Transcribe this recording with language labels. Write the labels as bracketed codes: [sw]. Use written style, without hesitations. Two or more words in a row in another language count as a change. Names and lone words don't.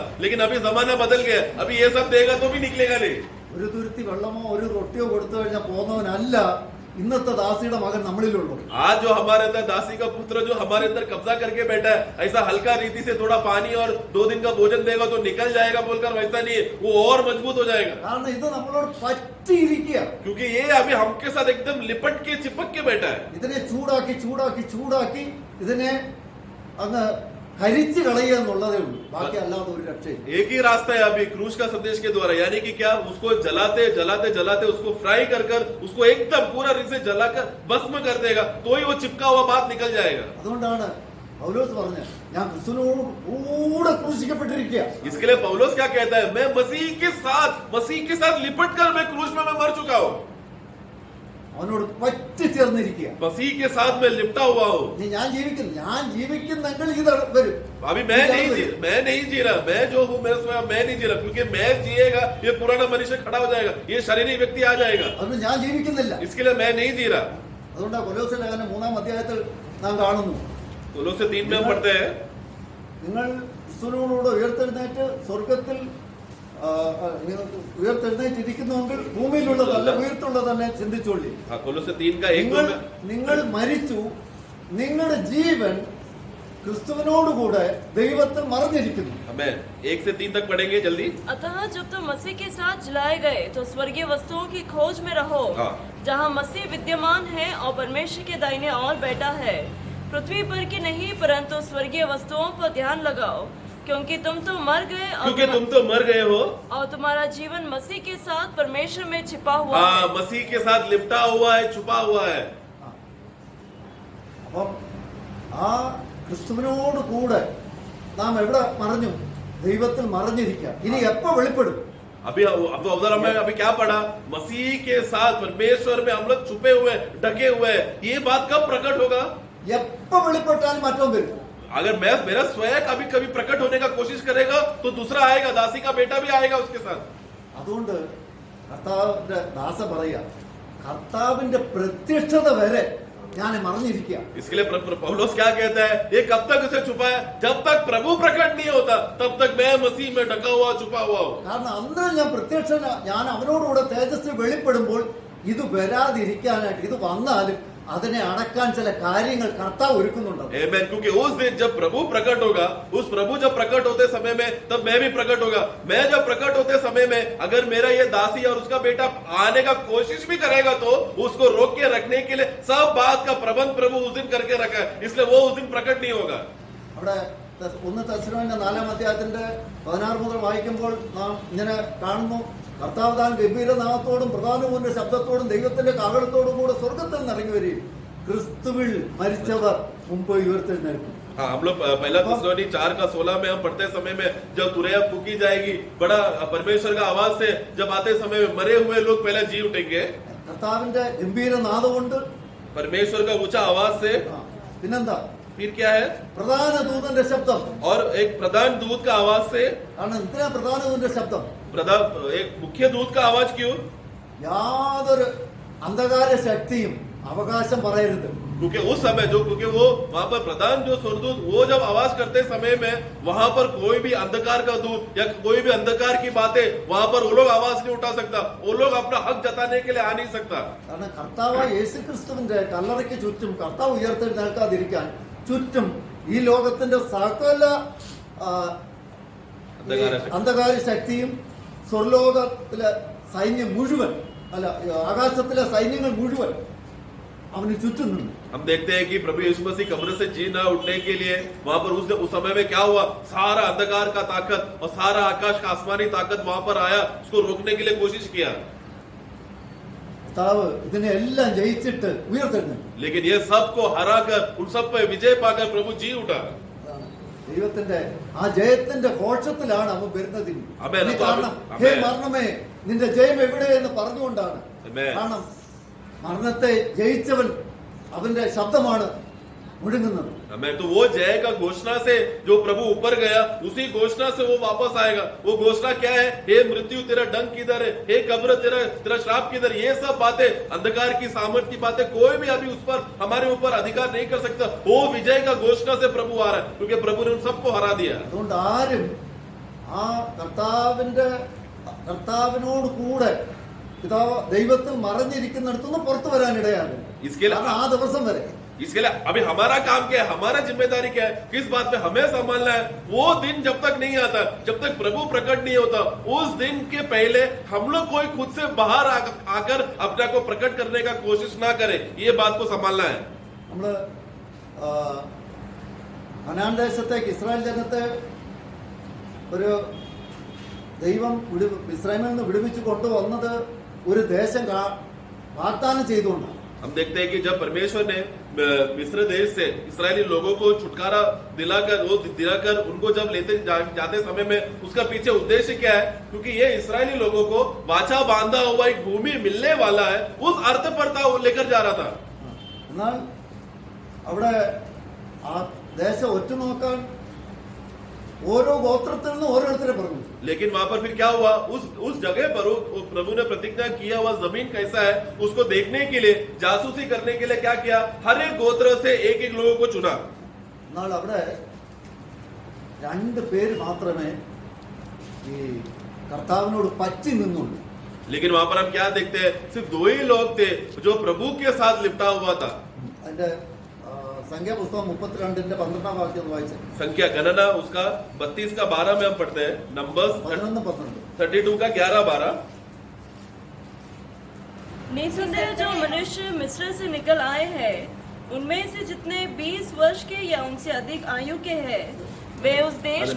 [hi] लेकिन अभी जमाना बदल गया, अभी ये सब देगा तो भी निकलेगा नहीं. [ml] ഒരു തുരുത്തി വെള്ളമോ ഒരു റൊട്ടിയോ കൊടുത്തു കഴിഞ്ഞാൽ പോകുന്നവനല്ല ഇന്നത്തെ ദാസിയുടെ മകൻ നമ്മളിലുള്ളൂ. [hi] आज जो हमारे अंदर दासी का पुत्र जो हमारे अंदर कब्जा करके बैठा है, ऐसा हल्का रीति से थोड़ा पानी और 2 दिन का भोजन देगा तो निकल जाएगा बोलकर वैसा नहीं है, वो और मजबूत हो जाएगा. [ml] കാരണം ഇത് നമ്മളോട് പറ്റിയിരിക്കുക. [hi] क्योंकि ये अभी हमके साथ एकदम लिपट के चिपक के बैठा है. [ml] ഇതിനെ ചൂടാക്കി ഇതിനെ അങ്ങ് കരിച്ചു കളയുക എന്നുള്ളതേ ഉള്ളൂ. ബാക്കി അല്ലാതെ ഒരു രക്ഷയും. [hi] एक ही रास्ता है अभी क्रूस का संदेश के द्वारा, यानी कि क्या, उसको जलाते उसको फ्राई कर उसको एकदम पूरा से जलाकर भस्म कर देगा तो ही वो चिपका हुआ बात निकल जाएगा. [ml] അതുകൊണ്ടാണ് പൗലോസ് പറഞ്ഞത്, ഞാൻ ക്രിസ്തുവിനോട് കൂടെ ക്രൂശിക്കപ്പെട്ടിരിക്കുക. [hi] इसके लिए पौलुस क्या कहता है, मैं मसीह के साथ लिपट कर मैं क्रूस में मैं मर चुका हूँ. [ml] അവനോട് പറ്റിച്ചേർന്നിരിക്കുക. [hi] मसीह के साथ मैं लिपटा हुआ हूँ. [ml] ഞാൻ ജീവിക്കുന്നെങ്കിൽ ഇത് വരും. [hi] अभी मैं नहीं जी रहा, मैं जो हूँ मेरे स्वयं मैं नहीं जी रहा, क्योंकि मैं जिएगा ये पुराना मनुष्य खड़ा हो जाएगा, ये शारीरिक व्यक्ति आ जाएगा. [ml] അതുകൊണ്ട് ഞാൻ ജീവിക്കുന്നില്ല. [hi] इसके लिए मैं नहीं जी रहा. [ml] അതുകൊണ്ടാണ് കൊലോസ്യ ലേഖനം 3-ാം അധ്യായത്തിൽ നാം കാണുന്നു, [hi] कोलोसे 3 में हम पढ़ते हैं, [ml] നിങ്ങൾ ക്രിസ്തുവിനോടുകൂടെ ഉയർത്തെഴുന്നേറ്റ് സ്വർഗത്തിൽ ഉയർത്തെഴുന്നേറ്റിരിക്കുന്നുവെങ്കിൽ ഭൂമിയിലുള്ളതല്ല ഉയർത്തുള്ളത് തന്നെ ചിന്തിച്ചോളി. [hi] कोलोसे 3 का 1 [ml] നിങ്ങൾ മരിച്ചു, നിങ്ങളുടെ ജീവൻ ക്രിസ്തുവിനോടുകൂടെ ദൈവത്തിൽ മറഞ്ഞിരിക്കുന്നു. [hi] हमें 1 से 3 तक पढ़ेंगे जल्दी. अतः जब तुम मसीह के साथ जलाए गए तो स्वर्गीय वस्तुओं की खोज में रहो, जहाँ मसीह विद्यमान है और परमेश्वर के दाहिने ओर बैठा है. पृथ्वी पर की नहीं परंतु स्वर्गीय वस्तुओं पर ध्यान लगाओ, क्योंकि तुम तो मर गए हो और तुम्हारा जीवन मसीह के साथ परमेश्वर में छिपा हुआ है. मसीह के साथ लिपटा हुआ है, छुपा हुआ है. [ml] അപ്പം ആ ക്രിസ്തുവിനോട് കൂടെ നാം എവിടെ മറഞ്ഞു? ദൈവത്തിൽ മറഞ്ഞിരിക്കുക. ഇനി എപ്പോ വെളിപ്പെടും? [hi] अभी अब तो उधर हमने अभी क्या पढ़ा, मसीह के साथ परमेश्वर में हम लोग छुपे हुए ढके हुए हैं. ये बात कब प्रकट होगा? [ml] എപ്പോ വെളിപ്പെട്ടാലും മാറ്റം വരും. [hi] अगर मेरा स्वयं कभी प्रकट होने का कोशिश करेगा तो दूसरा आएगा, दासी का बेटा भी आएगा उसके साथ. [ml] അതുകൊണ്ട് കർത്താവിന്റെ ദാസ പറയാ, കർത്താവിന്റെ പ്രത്യക്ഷത വരെ ഞാൻ മറഞ്ഞിരിക്കുക. [hi] इसके लिए पौलुस क्या कहता है, ये कब तक उसे छुपा है? जब तक प्रभु प्रकट नहीं होता तब तक मैं मसीह में ढका हुआ छुपा हुआ हूँ. [ml] കാരണം അന്ന് ഞാൻ അവനോടുകൂടെ തേജസ് വെളിപ്പെടുമ്പോൾ ഇത് വരാതിരിക്കാനായിട്ട്, ഇത് വന്നാലും അതിനെ അടക്കാൻ ചില കാര്യങ്ങൾ കർത്താവ് ഒരുക്കുന്നുണ്ട്. [hi] आमेन. क्योंकि उस दिन जब प्रभु प्रकट होगा, उस प्रभु जब प्रकट होते समय में तब मैं भी प्रकट होगा. मैं जब प्रकट होते समय में अगर मेरा ये दासी और उसका बेटा आने का कोशिश भी करेगा तो उसको रोक के रखने के लिए सब बात का प्रबंध प्रभु उस दिन करके रखा है, इसलिए वो उस दिन प्रकट नहीं होगा. [ml] അവിടെ 1 തെസ്സലോനിക്കർ 4-ാം അധ്യായത്തിന്റെ 16 മുതൽ വായിക്കുമ്പോൾ നാം ഇങ്ങനെ കാണുന്നു, കർത്താവ് താൻ ഗംഭീരനാമത്തോടും പ്രധാനമൂല്യ ശബ്ദത്തോടും ദൈവത്തിന്റെ കാഹളത്തോടും കൂടെ സ്വർഗത്തിൽ നിറങ്ങി വരികയും ക്രിസ്തുവിൽ മരിച്ചവർ മുമ്പ് ഉയർത്തെഴുന്നേൽക്കും. [hi] हाँ, हम लोग पहला थिस्सलुनीकि 4:16 में हम पढ़ते समय में जब तुरैया फूकी जाएगी, बड़ा परमेश्वर का आवाज से जब आते समय में मरे हुए लोग पहले जी उठेंगे, [ml] കർത്താവിന്റെ ഗംഭീര നാദമുണ്ട്. [hi] परमेश्वर का ऊंचा आवाज से. [ml] പിന്നെന്താ? [hi] फिर क्या है? [ml] പ്രധാന ദൂതന്റെ ശബ്ദം. [hi] और एक प्रधान दूत का आवाज से. [ml] കാരണം എന്തിനാ പ്രധാന ദൂതന്റെ ശബ്ദം? [hi] एक मुख्य दूत का आवाज क्यों? [ml] യാതൊരു അന്ധകാര ശക്തിയും അവകാശം പറയരുത്. [hi] क्योंकि उस समय क्योंकि वो वहां पर प्रधान जो स्वर्गदूत वो जब आवाज करते समय में वहां पर कोई भी अंधकार का दूत या कोई भी अंधकार की बातें वहां पर वो लोग आवाज नहीं उठा सकता, वो लोग अपना हक जताने के लिए आ नहीं सकता. [ml] കാരണം കർത്താവ് യേശുക്രിസ്തുവിന്റെ കല്ലറയ്ക്ക് ചുറ്റും കർത്താവ് ഉയർത്തെഴുന്നേൽക്കാതിരിക്കാൻ ചുറ്റും ഈ ലോകത്തിന്റെ സകല അന്ധകാര ശക്തിയും സ്വർലോകത്തിലെ സൈന്യം മുഴുവൻ അല്ല ആകാശത്തിലെ സൈന്യങ്ങൾ മുഴുവൻ അവന് ചുറ്റും നിന്നു. [hi] हम देखते हैं कि प्रभु यीशु मसीह कब्र से जी न उठने के लिए वहां पर उस समय में क्या हुआ, सारा अंधकार का ताकत और सारा आकाश का आसमानी ताकत वहां पर आया, उसको रोकने के लिए कोशिश किया. [ml] കർത്താവ് ഇതിനെ എല്ലാം ജയിച്ചിട്ട് ഉയർത്തെഴുന്നേൽക്കും. [hi] लेकिन ये सबको हराकर उन सब पे विजय पाकर प्रभु जी उठा. [ml] ദൈവത്തിന്റെ ആ ജയത്തിന്റെ ഘോഷത്തിലാണ് അവൻ വരുന്നത്. കാരണം ഹേ മരണമേ നിന്റെ ജയം എവിടെ എന്ന് പറഞ്ഞുകൊണ്ടാണ്. കാരണം മരണത്തെ ജയിച്ചവൻ അവന്റെ ശബ്ദമാണ് മുഴങ്ങുന്നത്. [hi] तो वो जय का घोषणा से जो प्रभु ऊपर गया, उसी घोषणा से वो वापस आएगा. वो घोषणा क्या है? हे मृत्यु तेरा डंक किधर है, हे कब्र तेरा श्राप किधर. ये सब बातें अंधकार की सामर्थ्य की बातें कोई भी अभी उस पर हमारे ऊपर अधिकार नहीं कर सकता. वो विजय का घोषणा से प्रभु आ रहा है, क्योंकि प्रभु ने उन सबको हरा दिया. [ml] അതുകൊണ്ട് ആരും ആ കർത്താവിനോട് കൂടെ പിതാവ് ദൈവത്തിൽ മറഞ്ഞിരിക്കുന്നിടത്തുനിന്ന് പുറത്തു വരാനിടയാണ്. ആ ദിവസം വരെ [hi] इसके लिए अभी हमारा काम क्या है, हमारा जिम्मेदारी क्या है, किस बात में हमें संभालना है. वो दिन जब तक नहीं आता, जब तक प्रभु प्रकट नहीं होता, उस दिन के पहले हम लोग कोई खुद से बाहर आकर अपने को प्रकट करने का कोशिश ना करे. ये बात को संभालना है. [ml] നമ്മള് കനാൻ ദേശത്തേക്ക് ഇസ്രായേൽ ജനത്തെ ഒരു ദൈവം ഇസ്രായേലിൽ നിന്ന് വിടുവിച്ചു കൊണ്ടുവന്നത് ഒരു ദേശം വാഗ്ദാനം ചെയ്തുകൊണ്ടാണ്. [hi] हम देखते हैं कि जब परमेश्वर ने मिस्र देश से इस्राएली लोगों को छुटकारा दिलाकर उनको जब लेते जाते समय में उसका पीछे उद्देश्य क्या है, क्योंकि ये इस्राएली लोगों को वाचा बांधा हुआ एक भूमि मिलने वाला है, उस अर्थ पर था वो लेकर जा रहा था. [ml] എന്നാൽ അവിടെ ആ ദേശം ഒറ്റുനോക്കാൻ ഓരോ ഗോത്രത്തിൽ നിന്ന് ഓരോരുത്തരെ പറഞ്ഞു. [hi] लेकिन वहां पर फिर क्या हुआ, उस जगह पर प्रभु ने प्रतिज्ञा किया हुआ जमीन कैसा है उसको देखने के लिए, जासूसी करने के लिए क्या किया, हर एक गोत्र से एक एक लोगों को चुना. [ml] എന്നാൽ അവിടെ 2 പേര് മാത്രമേ ഈ കർത്താവിനോട് പറ്റി നിന്നുള്ളൂ. [hi] लेकिन वहां पर हम क्या देखते हैं, सिर्फ 2 ही लोग थे जो प्रभु के साथ लिपटा हुआ था. [ml] അതിന്റെ സംഖ്യാപുസ്തകം 32-ന്റെ 12-ാം വാക്യം വായിച്ചു. [hi] संख्या गणना उसका 32 का 12 में हम पढ़ते हैं. नंबर्स 32 का 11-12. निसंदेह जो मनुष्य मिस्र से निकल आए हैं, उनमें से जितने 20 वर्ष के या उनसे अधिक आयु के हैं, वे उस देश को